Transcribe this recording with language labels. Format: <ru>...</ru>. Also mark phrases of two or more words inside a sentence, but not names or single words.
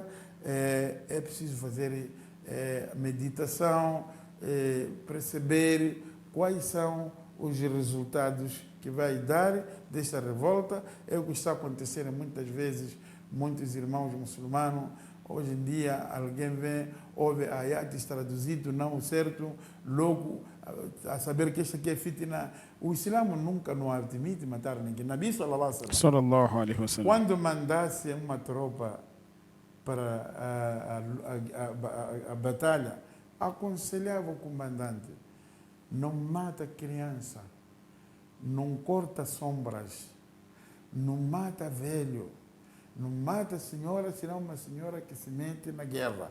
<pt>É preciso fazer meditação, perceber quais são os resultados que vai dar desta revolta. É o que está acontecendo muitas vezes, muitos irmãos muçulmanos. Hoje em dia, alguém ouve ayates traduzido não o certo, logo a saber que este aqui é fitna. O Islã nunca nos admite matar ninguém.</pt> <ar>نبي صلى الله عليه وسلم,</ar> <pt>quando mandasse uma tropa para a batalha, aconselhava o comandante: não mata criança, não corta sombras, não mata velho, não mata senhora, senão uma senhora que se mete na guerra.</pt>